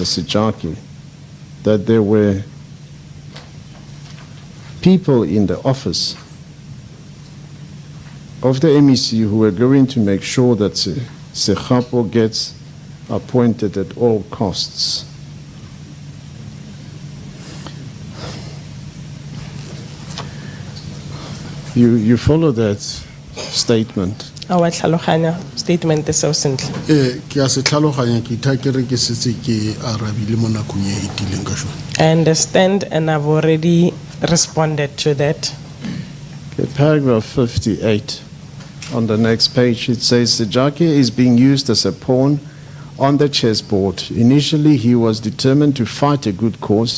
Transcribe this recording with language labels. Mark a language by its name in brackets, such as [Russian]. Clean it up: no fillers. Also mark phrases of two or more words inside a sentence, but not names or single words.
[English] 𝐬𝐿𝐫𝐿 that there were people in the office of the MEC who were going to make sure that Segapo gets appointed at all costs. You follow that statement? Our tlhaloganya statement is so simple. [Tswana] Ke a se tlhaloganya ke itha ke re ke setse ke arabile mo nakong e etileng ka shone. [English] I understand, and I've already responded to that. Okay, paragraph 58. On the next page, it says 𝐬𝐿𝐫𝐿 is being used as a pawn on the chessboard. Initially, he was determined to fight a good cause.